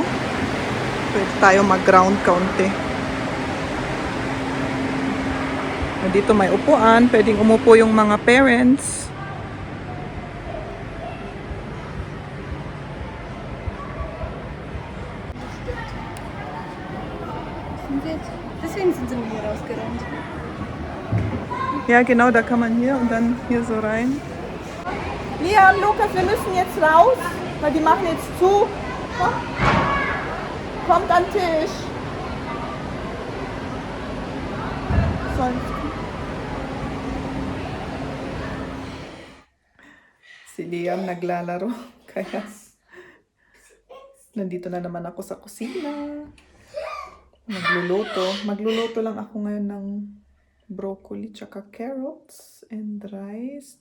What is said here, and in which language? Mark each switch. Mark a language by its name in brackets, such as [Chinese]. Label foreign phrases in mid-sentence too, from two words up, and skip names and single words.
[Filipino] Pwede tayo mag-ground kaunti. Dito may upuan, pwedeng umupo yung mga parents. [German] Deswegen sind sie mir hier rausgerannt. Ja, genau, da kann man hier und dann hier so rein. Liam, Lukas, wir müssen jetzt raus, weil die machen jetzt zu. Kommt an den Tisch. [Filipino] Si Liam naglalaro. Kaya nandito na naman ako sa kusina. Magluluto lang ako ngayon ng broccoli tsaka [English] carrots and rice.